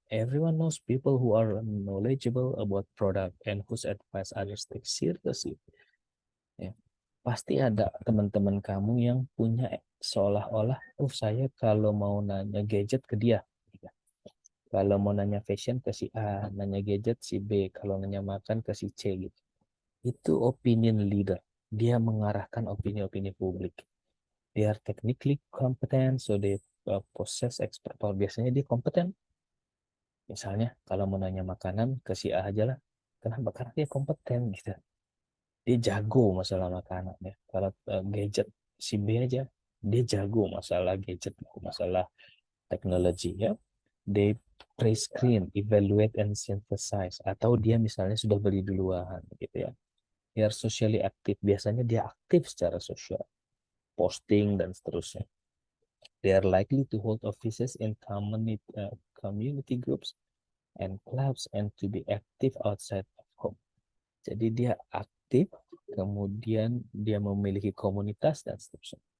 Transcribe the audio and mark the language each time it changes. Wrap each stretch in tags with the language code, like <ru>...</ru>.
<en>Everyone knows people who are knowledgeable about product and whose advice others take seriously.</en> <id>Ya. Pasti ada teman-teman kamu yang punya seolah-olah, saya kalau mau nanya gadget ke dia. Kalau mau nanya fashion ke si A, nanya gadget si B, kalau nanya makan ke si C gitu. Itu opinion leader. Dia mengarahkan opini-opini publik.</id> <en>They are technically competent, so they possess expert power.</en> <id>Biasanya dia kompeten. Misalnya kalau mau nanya makanan ke si A aja lah. Kenapa? Karena dia kompeten gitu. Dia jago masalah makanan ya. Kalau gadget si B aja, dia jago masalah gadget, masalah teknologi ya.</id> <en>They pre-screen, evaluate, and synthesize.</en> <id>Atau dia misalnya sudah beli duluan gitu ya. Dia</id> <en>socially active.</en> <id>Biasanya dia aktif secara sosial. Posting dan seterusnya.</id> <en>They are likely to hold offices in community groups and clubs and to be active outside of home.</en> <id>Jadi dia aktif, kemudian dia memiliki komunitas dan seterusnya.</id>